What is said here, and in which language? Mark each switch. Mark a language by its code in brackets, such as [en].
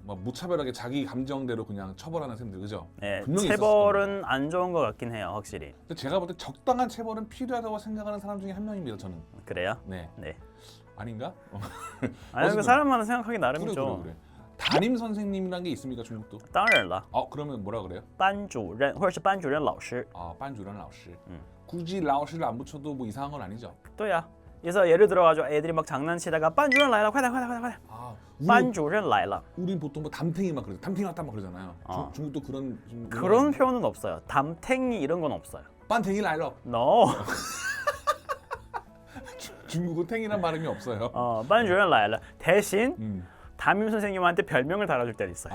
[ko] 막 무차별하게 자기 감정대로 그냥 처벌하는 쌤들, 그죠? 네, 분명히 체벌은 안 좋은 것 같긴 해요, 확실히. 근데 제가 볼 때 적당한 체벌은 필요하다고 생각하는 사람 중에 한 명입니다, 저는. 그래요? 네. 네. 아닌가? 아니 그 어쨌든. 사람마다 생각하기 나름이죠. 그래. 담임 선생님이란 게 있습니까, 중국도? [zh] 当然了， [ko] 그러면 뭐라 그래요? [zh] 班主任或者是班主任老师。班主任 老师. [ko] 굳이 라오시를 안 붙여도 뭐 이상한 건 아니죠? [zh] 对呀。 [ko] 그래서 예를 들어가지고 애들이 막 장난치다가 [zh] 班主任来了，快点快点快点快点， 班主任来了。 [ko] 우린 보통 뭐 담탱이 막 그러죠. 담탱이 왔다 막 그러잖아요. 중국도 그런 좀 그런 표현은 없어요. 담탱이 이런 건 없어요. 빤탱이 라이러. [en] No. [ko] 중국은 탱이란 발음이 없어요. [zh] 班主任来了. [ko] 대신 담임 선생님한테 별명을 달아줄 때도 있어요.